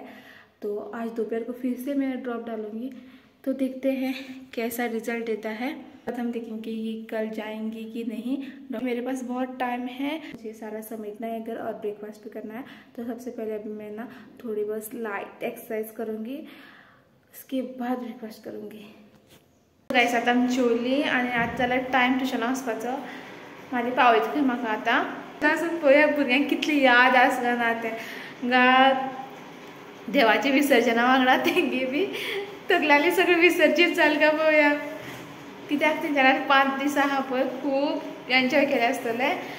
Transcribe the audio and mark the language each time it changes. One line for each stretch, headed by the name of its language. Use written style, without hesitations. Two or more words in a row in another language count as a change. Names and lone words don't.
Hindi: तो आज दोपहर को फिर से मैं ड्रॉप डालूंगी, तो देखते हैं कैसा रिजल्ट देता है। हम देखेंगे कि कल जाएंगी कि नहीं। मेरे पास बहुत टाइम है, मुझे सारा समेटना है घर और ब्रेकफास्ट भी करना है। तो सबसे पहले अभी मैं ना थोड़ी बस लाइट एक्सरसाइज करूँगी, उसके बाद ब्रेकफास्ट करूँगी।
Konkani: गाइस आता आमी जेवली आणि आता जाल्यार टायम ट्युशना वचपाचो। म्हाजे पावयता खंय म्हाका आतां आसून पळोवया भुरग्यांक कितली याद आसगा ना तें गा देवाच्या विसर्जना वांगडा तेंगे बी तकल्यांतली सगळें विसर्जीत जालें काय पळोवया। कित्याक तेंच्यानी 5 दीस आहा पळय, खूब एन्जॉय केले आसतले।